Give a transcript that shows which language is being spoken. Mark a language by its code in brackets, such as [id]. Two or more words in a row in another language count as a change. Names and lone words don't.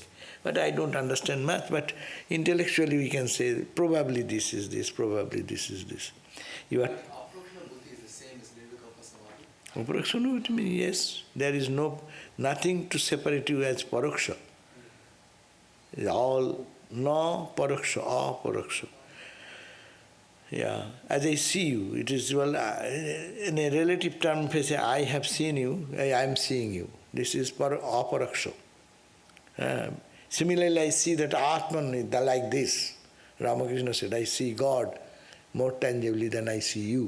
[en] But I don't understand much, but intellectually we can say probably this is this, probably this is this. You are Aparaksha means yes, there is nothing to separate you as paraksha. It's all [sa] na-paraksha, aparaksha. [en] Yeah, as I see you, it is, well, in a relative term, if I say I have seen you, I am seeing you. This is aparaksha. Similarly, I see that Atman like this. Ramakrishna said, I see God more tangibly than I see you.